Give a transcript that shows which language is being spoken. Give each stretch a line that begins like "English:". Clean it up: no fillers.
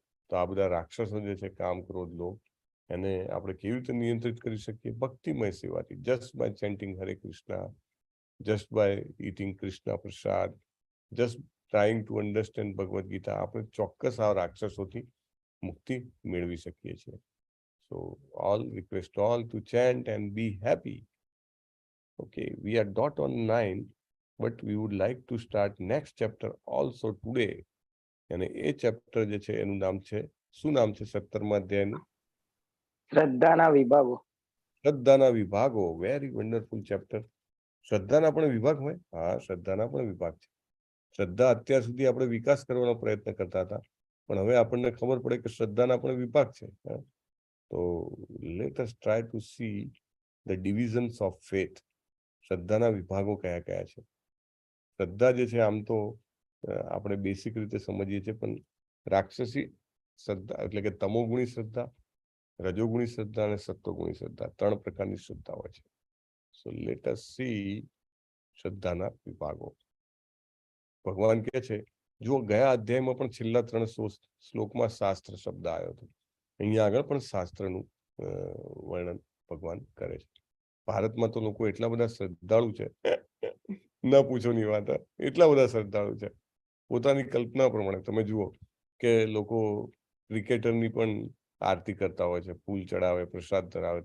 Gujarati: તો આ બધા રાક્ષસો જે છે કામ, ક્રોધ, લોભ, એને આપણે કેવી રીતે નિયંત્રિત કરી શકીએ? ભક્તિમય સેવાથી,
English: just by chanting Hare Krishna, just by eating Krishna prasad, just trying to understand Bhagavad Gita,
Gujarati: આપણે ચોક્કસ આ રાક્ષસોથી મુક્તિ મેળવી શકીએ છીએ.
English: So all request all to chant and be happy. Okay, we are dot on 9, but we would like to start next chapter also today.
Gujarati: અને એ chapter જે છે એનું નામ છે, શું નામ છે 17મા અધ્યાયનું? શ્રદ્ધાના વિભાગો. શ્રદ્ધાના વિભાગો.
English: Very wonderful chapter.
Gujarati: શ્રદ્ધાના પણ વિભાગ હોય? હા, શ્રદ્ધાના પણ વિભાગ છે. શ્રદ્ધા અત્યાર સુધી આપણે વિકાસ કરવાનો પ્રયત્ન કરતા હતા, પણ હવે આપણને ખબર પડે કે શ્રદ્ધાના પણ વિભાગ છે.
English: તો let us try to see the divisions of faith.
Gujarati: શ્રદ્ધાના વિભાગો કયા કયા છે? શ્રદ્ધા જે છે આમ તો આપણે બેસિક રીતે સમજીએ છીએ, પણ રાક્ષસી શ્રદ્ધા એટલે કે તમોગુણી શ્રદ્ધા, રજોગુણી શ્રદ્ધા અને સત્વગુણી શ્રદ્ધા, 3 પ્રકારની શ્રદ્ધા હોય છે.
English: So let us see
Gujarati: શ્રદ્ધાના વિભાગો. ભગવાન કહે છે, જો ગયા અધ્યાયમાં પણ છેલ્લા 3 શ્લોકમાં શાસ્ત્ર શબ્દ આવ્યો હતો, અહીંયા આગળ પણ શાસ્ત્રનું વર્ણન ભગવાન કરે છે. ભારતમાં તો લોકો એટલા બધા શ્રદ્ધાળુ છે, ના પૂછોની વાત. એટલા બધા શ્રદ્ધાળુ છે, પોતાની કલ્પના પ્રમાણે. તમે જુઓ કે લોકો ક્રિકેટરની પણ આરતી કરતા હોય છે, ફૂલ ચડાવે, પ્રસાદ ધરાવે.